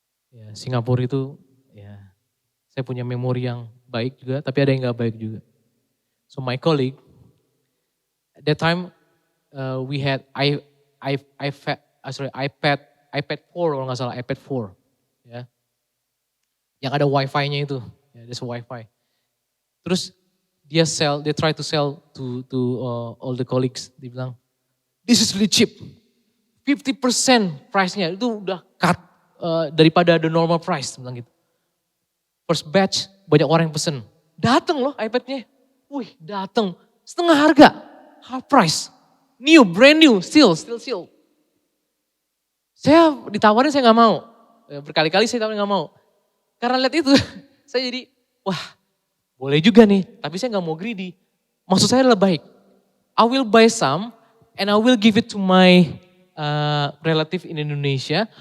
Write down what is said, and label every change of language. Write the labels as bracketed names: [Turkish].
[Indonesian] Ya, Singapura itu ya saya punya memori yang baik juga, tapi ada yang gak baik juga. [English] So my colleague, at that time we had iPad 4 [Indonesian] kalau nggak salah, [English] iPad 4. Ya. [Indonesian] Yang ada wifi-nya itu, ya, [English] there's wifi. [Indonesian] Terus [English] they try to sell to all the colleagues. [Indonesian] Dia bilang, [English] this is really cheap. [Indonesian] 50% price-nya itu udah cut daripada [English] the normal price. [Indonesian] Bilang gitu. [English] First batch [Indonesian] banyak orang yang pesen. Dateng loh iPad-nya. Wih dateng. Setengah harga. [English] Half price. New, brand new, still. [Indonesian] Saya ditawarin saya gak mau. Berkali-kali saya tawarin gak mau. Karena lihat itu saya jadi wah boleh juga nih. Tapi saya gak mau greedy. Maksud saya adalah baik. [English] I will buy some and I will give it to my relative in Indonesia.